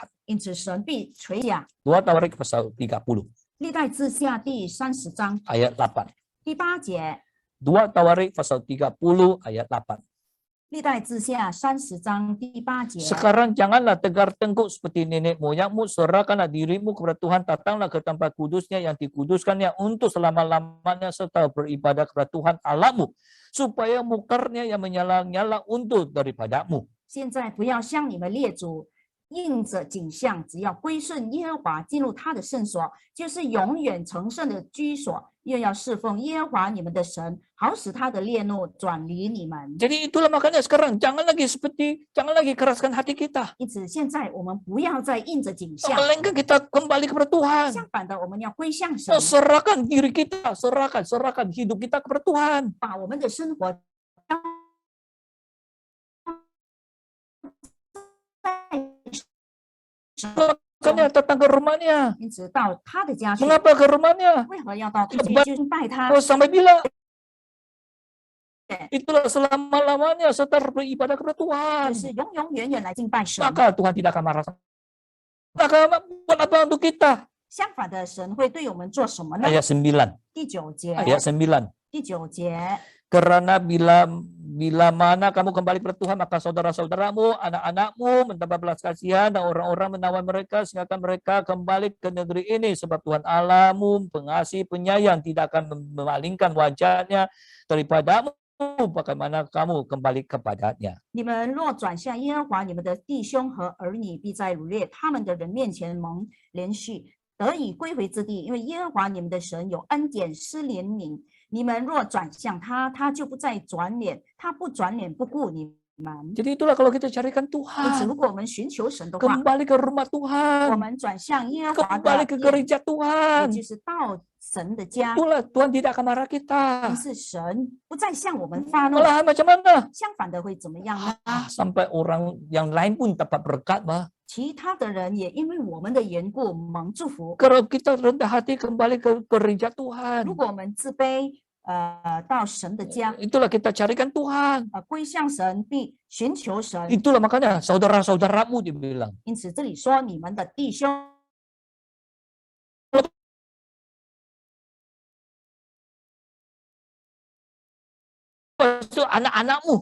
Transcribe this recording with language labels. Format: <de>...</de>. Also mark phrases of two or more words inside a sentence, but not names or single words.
<zh>因此神必垂下。</zh> <ms>2 Tawarik pasal 30</ms> <zh>历代志下第30章</zh> <ms>ayat 8.</ms> <zh>第8节，</zh> <ms>2 Tawarik pasal 30 ayat 8.</ms> <zh>历代志下30章第8节。</zh> <ms>Sekarang janganlah tegar tengkuk seperti nenek moyangmu, serahkanlah dirimu kepada Tuhan, datanglah ke tempat kudusnya yang dikuduskannya untuk selama-lamanya serta beribadah kepada Tuhan Allahmu, supaya mukarnya yang menyala-nyala untuk daripadamu.</ms> <zh>现在不要向你们列祖应着景象，只要归顺耶和华，进入他的圣所，就是永远成圣的居所，又要侍奉耶和华你们的神，好使他的烈怒转离你们。</zh> <ms>Jadi itulah makanya sekarang jangan lagi keraskan hati kita.</ms> <zh>因此，现在我们不要再应着景象，</zh> <ms>Melainkan kita kembali kepada Tuhan.</ms> <zh>相反的，我们要归向神，</zh> <ms>Serahkan diri kita, serahkan hidup kita kepada Tuhan.</ms> <zh>把我们的生活交在</zh> <ms>Makanya datang ke rumahnya.</ms> <zh>因此到他的家去。</zh> <ms>Mengapa ke rumahnya?</ms> <zh>为何要到他家去敬拜他？</zh> <ms>Oh, sampai bila? Itulah selama-lamanya serta beribadah kepada Tuhan.</ms> <zh>就是永永远远来敬拜神。</zh> <ms>Maka Tuhan tidak akan marah. Maka buat apa untuk kita?</ms> <zh>相反的，神会对我们做什么呢？</zh> <ms>Ayat 9.</ms> <zh>第9节，</zh> <ms>Ayat 9.</ms> <zh>第9节，</zh> <ms>Karena bila mana kamu kembali kepada Tuhan, maka saudara-saudaramu, anak-anakmu mendapat belas kasihan dan orang-orang menawan mereka sehingga mereka kembali ke negeri ini. Sebab Tuhan Allahmu pengasih penyayang, tidak akan memalingkan wajahnya daripadamu, bagaimana kamu kembali kepadanya.</ms> <zh>你们若转向耶和华你们的弟兄和儿女，必在掳掠他们的人面前蒙连续，得以归回之地。因为耶和华你们的神有恩典施怜悯。你们若转向他，他就不再转脸，他不转脸不顾你们。</zh> <ms>Jadi itulah kalau kita carikan</ms> <zh>因此，</zh> <ms>Tuhan,</ms> <zh>如果我们寻求神的话，</zh> <ms>kembali ke rumah</ms> <zh>我</zh> <ms>Tuhan,</ms> <zh>们转向耶和华</zh> <ms>kembali</ms> <zh>的</zh> <ms>ke</ms> <zh>殿，</zh> <ms>gereja</ms> <zh>也</zh> <ms>Tuhan.</ms> <zh>就是到神的家。</zh> <ms>Itulah Tuhan tidak akan marah kita.</ms> <zh>于是神不再向我们发怒，</zh> <ms>Malahan macam mana?</ms> <zh>相反的会怎么样呢？</zh> <ms>Sampai orang yang lain pun dapat berkat, bah.</ms> <zh>其他的人也因为我们的缘故蒙祝福。</zh> <ms>Kalau kita rendah hati kembali ke gereja</ms> <zh>如</zh> <ms>Tuhan,</ms> <zh>果我们自卑，到神的家，</zh> <ms>itulah kita carikan Tuhan.</ms> <zh>归向神并寻求神。</zh> <ms>Itulah makanya saudara-saudaramu dibilang.</ms> <zh>因此这里说你们的弟兄。</zh> <ms>Itu anak-anakmu</ms>